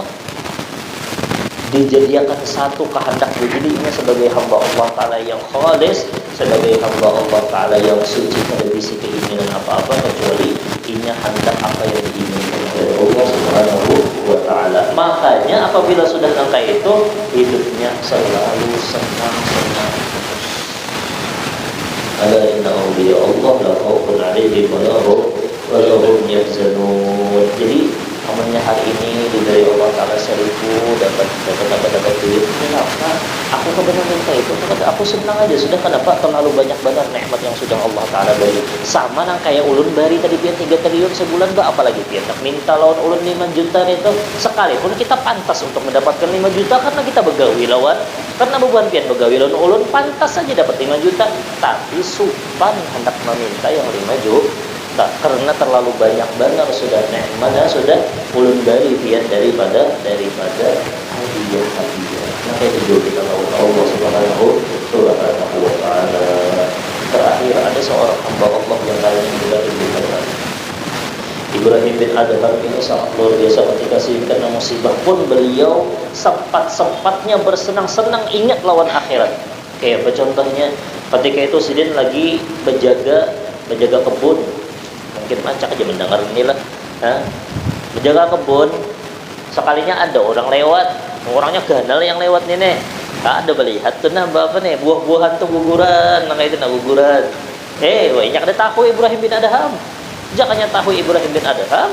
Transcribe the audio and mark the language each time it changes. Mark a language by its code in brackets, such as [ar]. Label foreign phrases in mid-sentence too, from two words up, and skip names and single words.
[bjn] Dijadikan satu kehendak dirinya sebagai hamba [ar] الله تعالى [bjn] yang khalis, sebagai hamba [ar] الله تعالى [bjn] yang suci, pada bisi keinginan apa-apa kecuali inya hendak apa yang diinginkan oleh [ar] الله سبحانه وتعالى. [bjn] Makanya apabila sudah langkah itu hidupnya selalu senang-senang. [ar] ألا إن أولياء الله لا خوف عليهم ولا هم يحزنون. [bjn] Jadi amalnya hari ini diberi [ar] الله تعالى [bjn] 1000, dapat duit. Kenapa? Aku kebenar minta itu, kata aku senang aja. Sudah kenapa terlalu banyak benar nikmat yang sudah [ar] الله تعالى [bjn] beri. Sama nang kayak ulun bari tadi pian 3 triliun sebulan, bah apalagi pian nak minta lawan ulun 5 juta itu. Sekalipun kita pantas untuk mendapatkan 5 juta karena kita begawi lawan. Karena beban pian begawi lawan ulun pantas saja dapat 5 juta. Tapi supan hendak meminta yang 5 juta. Karena terlalu banyak benar sudah nikmat sudah ulun bari pian daripada hadiah. Maka itu juga kita tahu [ar] الله سبحانه وتعالى. [bjn] Terakhir ada seorang hamba Allah yang lain juga diberikan Ibrahim bin Adham ini sangat luar biasa ketika kena musibah pun beliau sempat-sempatnya bersenang-senang ingat lawan akhirat. Kayak apa contohnya ketika itu Sidin lagi menjaga kebun. Mungkin macak aja mendengar inilah, menjaga kebun. Sekalinya ada orang lewat, orangnya ganal yang lewat nih. Ada melihat tuh nah apa nih buah-buahan tuh guguran, nah itu nah guguran. Banyak ada tahu Ibrahim bin Adham. Jakanya tahu Ibrahim bin Adham.